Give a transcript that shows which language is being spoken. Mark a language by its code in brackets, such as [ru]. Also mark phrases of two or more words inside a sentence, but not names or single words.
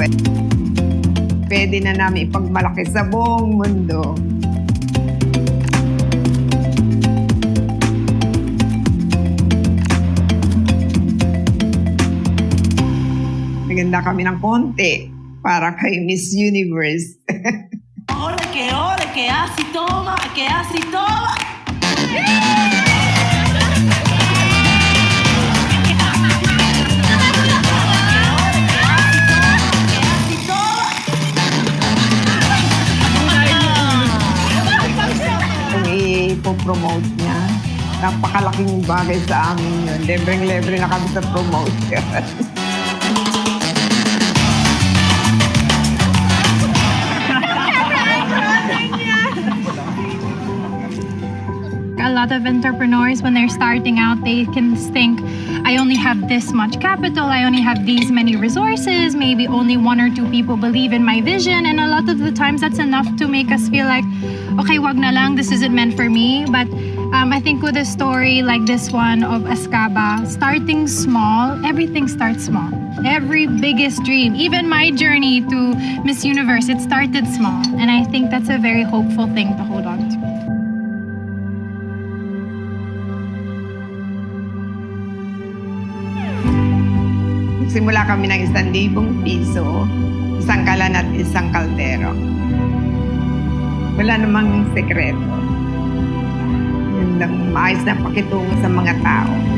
[tl] Pwede na namin ipagmalaki sa buong mundo. Naganda kami ng konti para kay Miss Universe. [es] Ole, que así toma, que así toma. [tl] Kung ipopromote niya, napakalaking bagay sa amin yun. Lebreng-lebre na kami sa promotion. [en] A lot of entrepreneurs, when they're starting out, they can think, I only have this much capital, I only have these many resources, maybe only 1 or 2 people believe in my vision, and a lot of the times that's enough to make us feel like, [tl] okay, wag na lang, [en] this isn't meant for me. But I think with a story like this one of Escaba, starting small, everything starts small. Every biggest dream, even my journey to Miss Universe, it started small. And I think that's a very hopeful thing to hold on to. [tl] Simula kami ng 1,000 piso, isang kalan at isang kaldero. Wala namang sekreto. Yun lang, maayos na pakitungo sa mga tao.